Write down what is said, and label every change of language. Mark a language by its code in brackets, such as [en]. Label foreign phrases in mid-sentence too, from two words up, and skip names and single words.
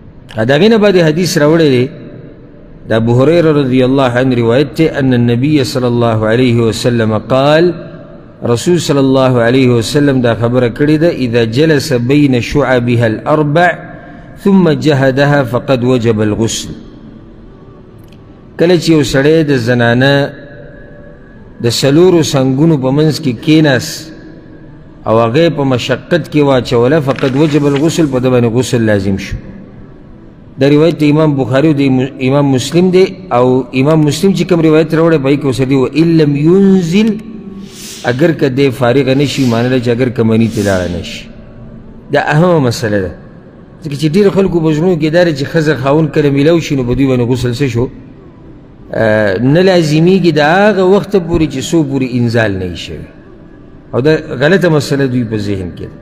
[ps] داغې نه بعد حدیث راوړی دی د ابو هريره [ar] رضی الله عنه [ps] روایت دی [ar] ان النبي صلی الله علیه وسلم قال رسول صلی الله علیه وسلم [ps] دا خبره کړې ده [ar] اذا جلس بین شعبها الاربع ثم جهدها فقد وجب الغسل. [ps] کله چې یو سړی د زنانه د څلورو څنګونو په منځ کې کېناست او هغه په مشقت کې واچوله [ar] فقد وجب الغسل، [ps] په ده باندې غسل لازم شو. دا روایت د امام بخاري او د امام مسلم دی، او امام مسلم چې کوم روایت راوړی په هغې کې ورسره دی [ar] وان لم ينزل، [ps] اگر که دی فارغه نه شي، معنی ده چې اگر که مني ته لاړه نه شي. دا اهمه مسله ده، ځکه چې ډېرو خلکو په زړونو کې دا دی چې ښځه خاوند کله میلاو شي نو په دوی باندې غسل څه شو نه لازمیږي د هغه وخته پورې چې څو پورې انزال نه وي شوی، او دا غلطه مسله دوی په ذهن کې ده.